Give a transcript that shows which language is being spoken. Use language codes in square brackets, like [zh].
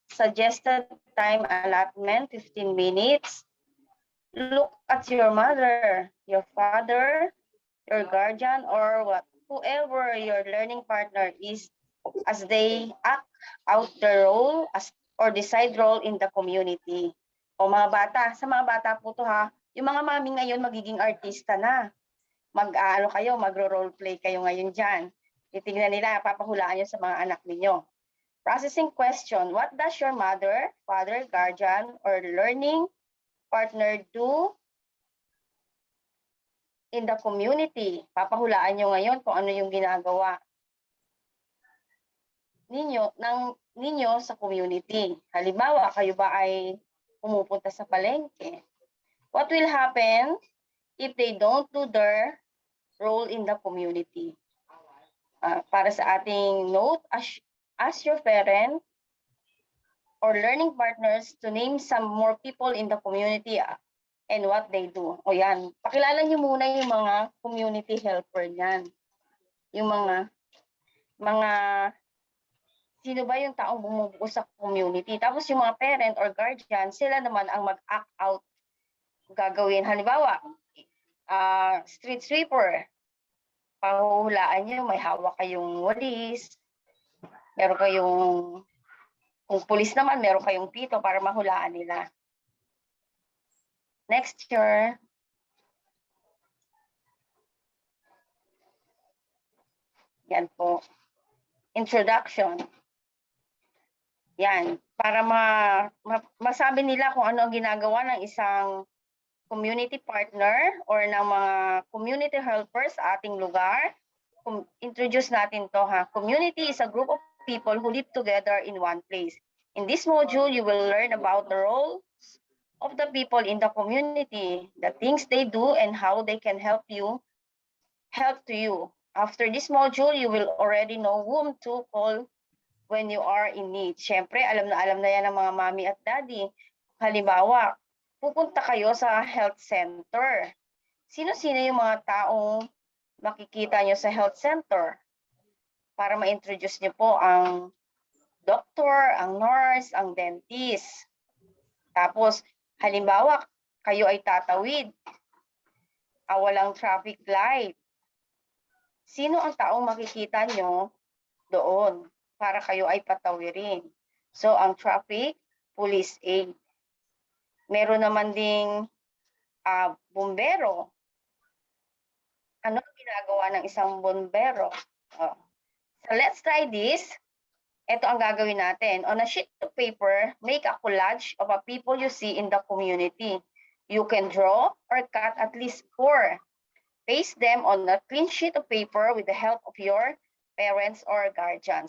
[en] Suggested time allotment, 15 minutes. Look at your mother, your father, your guardian, or whoever your learning partner is as they act out their role or decide role in the community. [tl] O mga bata, sa mga bata po to ha, yung mga mami ngayon magiging artista na. Magro-role play kayo ngayon dyan. Titignan nila, papahulaan nyo sa mga anak ninyo. [en] Processing question, what does your mother, father, guardian, or learning partner do in the community? [tl] Papahulaan nyo ngayon kung ano yung ginagawa ninyo sa community. Halimbawa, kayo ba ay pumupunta sa palengke? [en] What will happen if they don't do their role in the community? [tl] Para sa ating note, [en] ask your parent or learning partners to name some more people in the community and what they do. [tl] O yan, pakilala niyo muna yung mga community helper niyan. Yung mga sino ba yung taong bumubuo sa community. Tapos yung mga parent or guardian, sila naman ang mag-act out gagawin. Halimbawa, street sweeper, pahuhulaan nyo, may hawak kayong walis, meron kayong, kung pulis naman, meron kayong pito para mahulaan nila. Next year. Yan po. Introduction. Yan. Para masabi nila kung ano ang ginagawa ng isang community partner or ng mga community helpers sa ating lugar. Introduce natin to ha. [en] Community is a group of people who live together in one place. In this module, you will learn about the roles of the people in the community, the things they do, and how they can help to you. After this module, you will already know whom to call when you are in need. [tl] Siyempre, alam na yan ng mga mami at daddy. Halimbawa, pupunta kayo sa health center. Sino-sino yung mga taong makikita nyo sa health center? para ma-introduce niyo po ang doctor, ang nurse, ang dentist. Tapos, halimbawa, kayo ay tatawid. Walang traffic light. Sino ang taong makikita nyo doon para kayo ay patawirin? So, ang traffic, police aid. Meron naman ding bumbero. Ano ang ginagawa ng isang bumbero? [en] So, let's try this. [tl] Ito ang gagawin natin. [en] On a sheet of paper, make a collage of a people you see in the community. You can draw or cut at least 4. Paste them on a clean sheet of paper with the help of your parents or guardian.